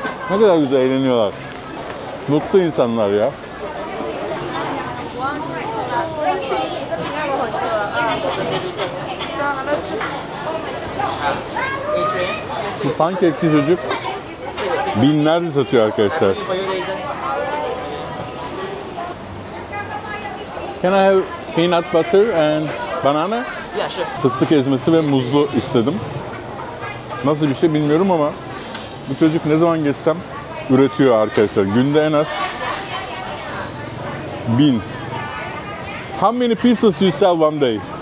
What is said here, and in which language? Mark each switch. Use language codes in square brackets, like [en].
[tr] Ne kadar güzel eğleniyorlar. Mutlu insanlar ya. Bu pankekçi çocuk binlerce satıyor arkadaşlar. [en] Can I have peanut butter and banana? Yeah, sure. [tr] Fıstık ezmesi ve muzlu istedim. Nasıl bir şey bilmiyorum ama bu çocuk ne zaman geçsem üretiyor arkadaşlar. Günde en az 1000. [en] How many pieces you sell one day?